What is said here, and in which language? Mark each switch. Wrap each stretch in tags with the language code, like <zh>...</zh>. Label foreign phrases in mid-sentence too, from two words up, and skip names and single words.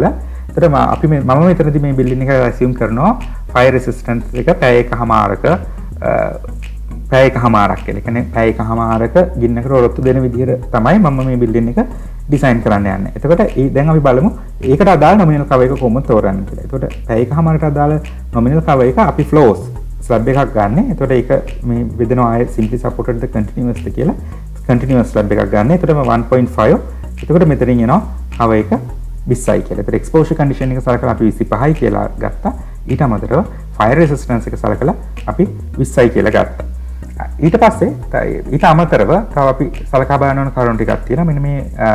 <si>ඒතර අපි මම මෙතනදී මේ building එක assume කරනවා</si> <en>fire resistance</en> <si>එක පැය එකමාරක කියලා. කියන්නේ පැය එකමාරක ගින්නකට ඔරොත්තු දෙන විදිහට තමයි මම මේ building එක design කරන්න යන්නේ. එතකොට දැන් අපි බලමු ඒකට අදාළ</si> <en>nominal cover</en> <si>එක කොහොමද තෝරන්නේ කියලා. එතකොට පැය එකමාරකට අදාළ</si> <en>nominal cover</en> <si>එක අපි</si> <en>floors slab</en> <si>එකක් ගන්න. එතකොට ඒක මේ බෙදනවා ආයේ</si> <en>simply supported the continuous</en> <si>කියලා.</si> <en>continuous slab</en> <si>එකක් ගන්න. එතකොට 1.5. එතකොට මෙතනින් එනවා cover එක 20යි කියලා. ඒතර</si> <en>exposure condition</en> <si>එක සලකලා අපි 25යි කියලා ගත්තා. ඊට අමතරව</si> <en>fire resistance</en> <si>එක සලකලා අපි 20යි කියලා ගත්තා. ඊට පස්සේ ඊට අමතරව තව අපි සලකා බලන ඕන කරුණු ටිකක් තියෙනවා.</si>